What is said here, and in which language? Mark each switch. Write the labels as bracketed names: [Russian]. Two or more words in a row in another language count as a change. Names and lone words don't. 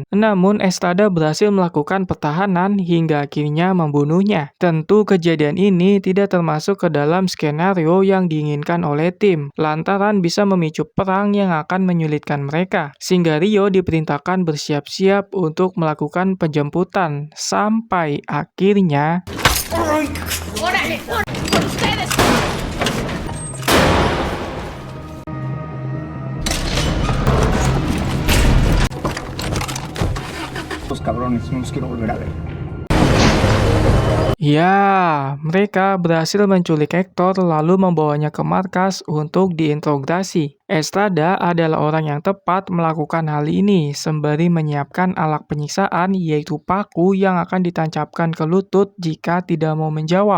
[Indonesian] Namun Estrada berhasil melakukan pertahanan hingga akhirnya membunuhnya. Tentu kejadian ini tidak termasuk ke dalam skenario yang diinginkan oleh tim, lantaran bisa memicu perang yang akan menyulitkan mereka. Sehingga Rio diperintahkan bersiap-siap untuk melakukan penjemputan, sampai akhirnya [Spanish] Los cabrones, no los quiero volver a ver. [Indonesian] ya, mereka berhasil menculik Hector lalu membawanya ke markas untuk diinterogasi. Estrada adalah orang yang tepat melakukan hal ini sembari menyiapkan alat penyiksaan yaitu paku yang akan ditancapkan ke lutut jika tidak mau menjawab.